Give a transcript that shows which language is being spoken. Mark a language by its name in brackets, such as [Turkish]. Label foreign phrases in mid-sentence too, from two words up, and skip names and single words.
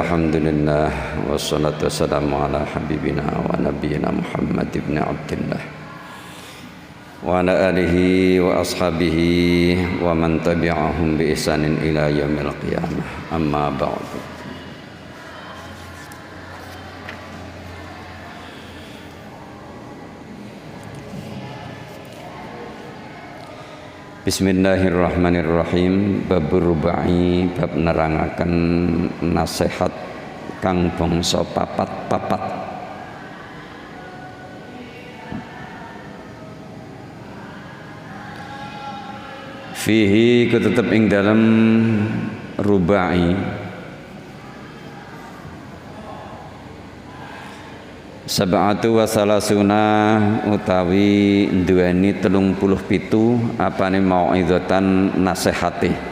[Arabic] والحمد لله والصلاة والسلام على حبيبنا ونبينا محمد بن عبد الله وعلى آله وأصحابه ومن تبعهم بإحسان إلى يوم القيامة. أما بعد. بسم الله الرحمن الرحيم. [Javanese] Bab rubai, bab nerangaken nasihat kang bangsa papat-papat. Fihi ketetep ing dalam rubai [Arabic] سبعة وثلاثون [Javanese] utawi duweni 37 apane mau'izatan nasihati.